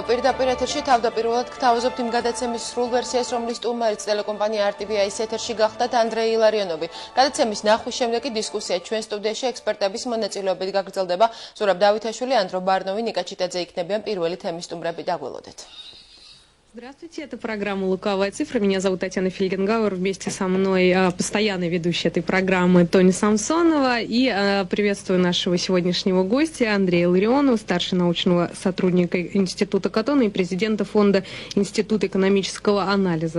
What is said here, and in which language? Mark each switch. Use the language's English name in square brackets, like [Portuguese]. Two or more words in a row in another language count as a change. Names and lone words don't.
[Georgian] პირდაპირ ეთერში თავდაპირველად გთავაზობთ იმ გადაცემის სრულ ვერსიას, რომლის სტუმარიც ტელეკომპანია RTVI-ის ეთერში გახდათ ანდრეი ილარიონოვი. გადაცემის ნახვის შემდეგ დისკუსია ჩვენ სტუდიაში ექსპერტების მონაწილეობით გაგრძელდება. ზურაბ დავითაშვილი, ანდრო ბარნოვი, ნიკა ჩიტაძე იქნებიან პირველი თემის სტუმრები. დაგველოდეთ. [Russian] Здравствуйте, это программа «Лукавая цифра». Меня зовут Татьяна Фельгенгауэр. Вместе со мной постоянный ведущий этой программы Тоня Самсонова. И приветствую нашего сегодняшнего гостя Андрея Илларионова, старшего научного сотрудника Института Катона и президента фонда Института экономического анализа.